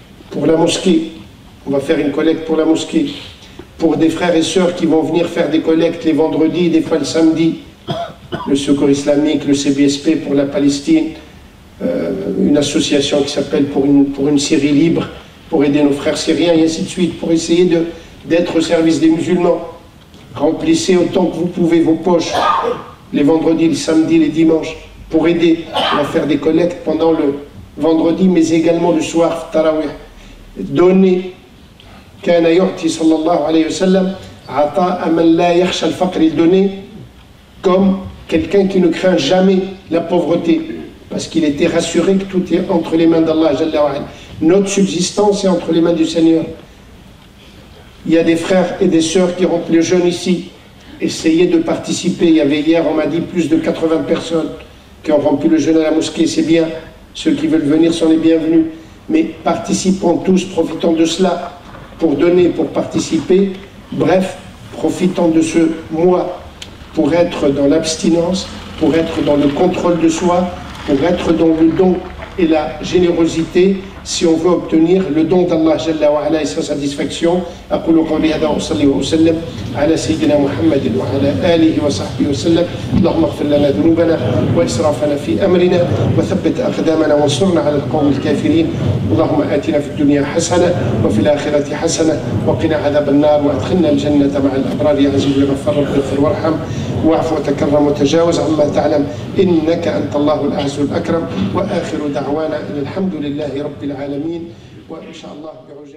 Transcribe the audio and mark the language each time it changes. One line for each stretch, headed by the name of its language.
French: Pour la mosquée, on va faire une collecte pour la mosquée. Pour des frères et sœurs qui vont venir faire des collectes les vendredis, des fois le samedi, le Secours islamique, le CBSP pour la Palestine, une association qui s'appelle pour une Syrie libre, pour aider nos frères syriens, et ainsi de suite, pour essayer d'être au service des musulmans. Remplissez autant que vous pouvez vos poches, les vendredis, les samedis, les dimanches, pour aider. On va faire des collectes pendant le vendredi, mais également le soir, tarawih. Donnez.
Arabic: كان يعطي صلى الله عليه وسلم عطاء من لا يخشى الفقر.
French: Il donnait comme quelqu'un qui ne craint jamais la pauvreté, parce qu'il était rassuré que tout est entre les mains d'Allah Jalla wa Ala. Notre subsistance est entre les mains du Seigneur. Il y a des frères et des sœurs qui rompent le jeûne ici. Essayez de participer. Il y avait hier, on m'a dit, plus de 80 personnes qui ont rompu le jeûne à la mosquée. C'est bien. Ceux qui veulent venir sont les bienvenus. Mais participons tous, profitons de cela pour donner, pour participer. Bref, profitons de ce mois pour être dans l'abstinence, pour être dans le contrôle de soi, pour être dans le don et la générosité, si on veut obtenir le don d'Allah Jalla wa Ala et sa satisfaction.
Arabic: أقول قولي هذا وأصلي وأسلم على سيدنا محمد وعلى آله وصحبه وسلم. اللهم اغفر لنا ذنوبنا وإسرافنا في أمرنا وثبت أقدامنا وانصرنا على القوم الكافرين. اللهم آتنا في الدنيا حسنة وفي الآخرة حسنة وقنا عذاب النار وأدخلنا الجنة مع الأبرار يا عزيز يا غفار رب اغفر وارحم واعف وتكرم وتجاوز عما تعلم إنك أنت الله الأعز الأكرم. وآخر دعوانا أن الحمد لله رب العالمين وإن شاء الله